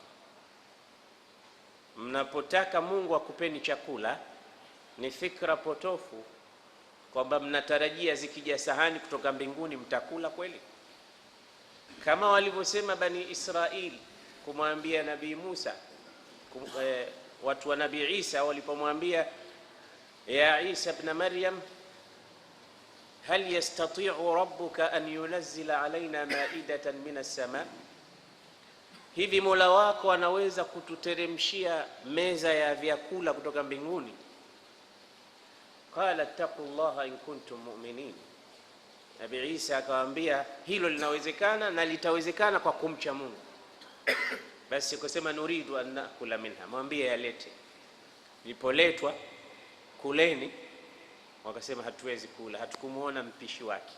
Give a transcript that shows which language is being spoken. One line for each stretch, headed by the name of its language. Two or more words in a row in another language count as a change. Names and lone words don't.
Swahili: Mnapotaka Mungu akupeni chakula ni fikra potofu, kwamba mnatarajia zikija sahani kutoka mbinguni mtakula kweli, kama walivyosema Bani Israili kumwambia Nabii Musa, watu wa Nabii Isa walipomwambia ya Isa ibn Maryam
Arabic: هل يستطيع ربك أن ينزل علينا مائدة من السماء,
Swahili: hivi Mola wako anaweza kututeremshia meza ya vyakula kutoka mbinguni?
Arabic: قال اتقوا الله إن كنتم مؤمنين,
Swahili: Nabii Isa akawaambia hilo linawezekana na litawezekana kwa kumcha Mungu. Basi kusema
Arabic: نريد أن نأكل منها,
Swahili: mwambie yalete. Ilipoletwa kuleni, wakasema hatuwezi kula, hatukumuona mpishi wake.